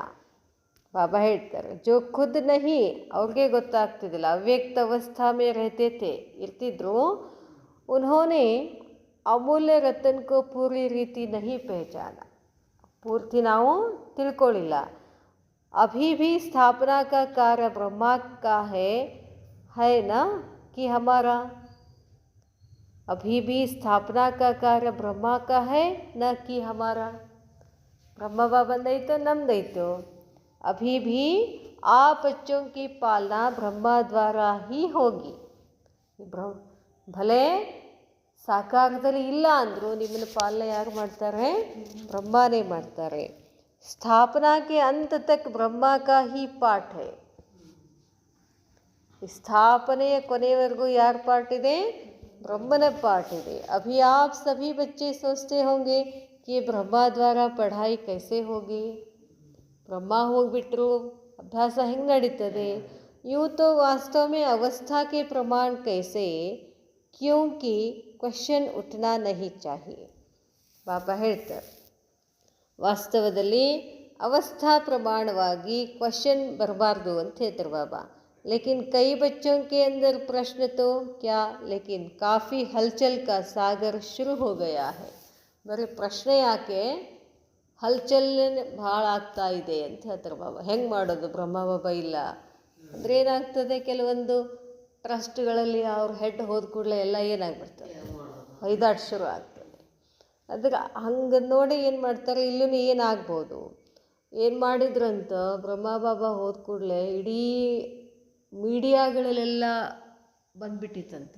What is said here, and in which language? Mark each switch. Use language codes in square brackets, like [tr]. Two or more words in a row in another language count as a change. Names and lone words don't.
[kn] ಬಾಬಾ ಹೇಳ್ತಾರೆ, [hi] जो खुद नहीं, [kn] ಅವ್ರಿಗೆ ಗೊತ್ತಾಗ್ತಿದ್ದಿಲ್ಲ, [hi] अव्यक्त अवस्था में रहते थे, ಇರ್ತಿದ್ರು, उन्होंने अमूल्य रतन को पूरी रीति नहीं पहचाना, [kn] ಪೂರ್ತಿ ನಾವು ತಿಳ್ಕೊಳ್ಳಿಲ್ಲ. [hi] अभी भी स्थापना का कार्य ब्रह्मा का है ना कि हमारा, अभी भी स्थापना का कार्य ब्रह्मा का है न कि हमारा. [kn] ಬ್ರಹ್ಮ ಬಾಬಂದೈತೋ ನಮ್ದೈತೋ, [hi] अभी भी आप बच्चों की पालना ब्रह्मा द्वारा ही होगी. [kn] भले ಸಾಕಾರದಲ್ಲಿ ಇಲ್ಲ ಅಂದರೂ ನಿಮ್ಮನ್ನು ಪಾಲನೆ ಯಾರು ಮಾಡ್ತಾರೆ, ಬ್ರಹ್ಮನೇ ಮಾಡ್ತಾರೆ. [hi] स्थापना के अंत तक ब्रह्मा का ही पाठ है. [kn] ಸ್ಥಾಪನೆಯ ಕೊನೆಯವರೆಗೂ ಯಾರ ಪಾಠ ಇದೆ, ಬ್ರಹ್ಮನ ಪಾಠ ಇದೆ. [hi] अभी आप सभी बच्चे सोचते होंगे कि ब्रह्मा द्वारा पढ़ाई कैसे होगी. [kn] ಬ್ರಹ್ಮ ಹೋಗಿಬಿಟ್ರು, ಅಭ್ಯಾಸ ಹೆಂಗೆ ನಡೀತದೆ. [hi] यूँ तो वास्तव में अवस्था के प्रमाण कैसे, क्योंकि क्वेश्चन उठना नहीं चाहिए. [kn] ಬಾಬಾ ಹೇಳ್ತಾರೆ, ವಾಸ್ತವದಲ್ಲಿ ಅವಸ್ಥಾ ಪ್ರಮಾಣವಾಗಿ ಕ್ವಶನ್ ಬರಬಾರ್ದು ಅಂತ ಹೇಳ್ತಾರೆ ಬಾಬಾ. [hi] लेकिन कई बच्चों के अंदर प्रश्न तो क्या, लेकिन काफ़ी हलचल का सागर शुरू हो गया है. [kn] ಬರೀ ಪ್ರಶ್ನೆ ಯಾಕೆ, ಹಲ್ಚಲ್ ಭಾಳ ಆಗ್ತಾ ಇದೆ ಅಂತ ಹೇಳ್ತಾರೆ ಬಾಬಾ. ಹೆಂಗೆ ಮಾಡೋದು, ಬ್ರಹ್ಮ ಬಾಬಾ ಇಲ್ಲ ಅಂದರೆ ಏನಾಗ್ತದೆ, ಕೆಲವೊಂದು ಟ್ರಸ್ಟ್ಗಳಲ್ಲಿ ಅವ್ರ ಹೆಡ್ ಹೋದ ಕೂಡಲೇ ಎಲ್ಲ ಏನಾಗ್ಬಿಡ್ತದೆ, ಹೊಯ್ದಾಟ ಶುರು ಆಗ್ತದೆ. ಅದಕ್ಕೆ ಹಂಗೆ ನೋಡಿ ಏನು ಮಾಡ್ತಾರೆ, ಇಲ್ಲೂ ಏನಾಗ್ಬೋದು, ಏನು ಮಾಡಿದ್ರಂತ ಬ್ರಹ್ಮ ಬಾಬಾ ಹೋದ ಕೂಡಲೇ ಇಡೀ ಮೀಡಿಯಾಗಳಲ್ಲೆಲ್ಲ ಬಂದ್ಬಿಟ್ಟಿತ್ತಂತೆ.